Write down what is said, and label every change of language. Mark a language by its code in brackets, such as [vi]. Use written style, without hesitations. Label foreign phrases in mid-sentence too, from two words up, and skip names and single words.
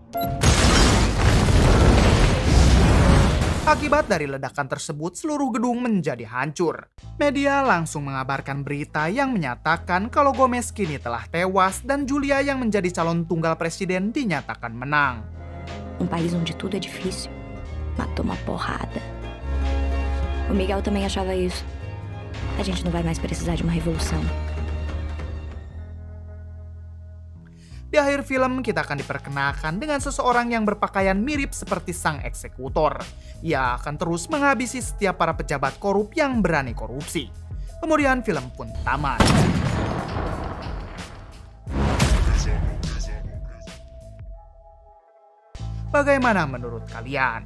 [id] Akibat dari ledakan tersebut, seluruh gedung menjadi hancur. Media langsung mengabarkan berita yang menyatakan kalau Gomez kini telah tewas dan Julia yang menjadi calon tunggal presiden dinyatakan menang. [pt] País onde tudo é difícil, matou uma porrada. O Miguel também achava isso. A gente não vai mais precisar de uma revolução. [id] Di akhir film, kita akan diperkenalkan dengan seseorang yang berpakaian mirip seperti sang eksekutor. Ia akan terus menghabisi setiap para pejabat korup yang berani korupsi. Kemudian film pun tamat. Bagaimana menurut kalian?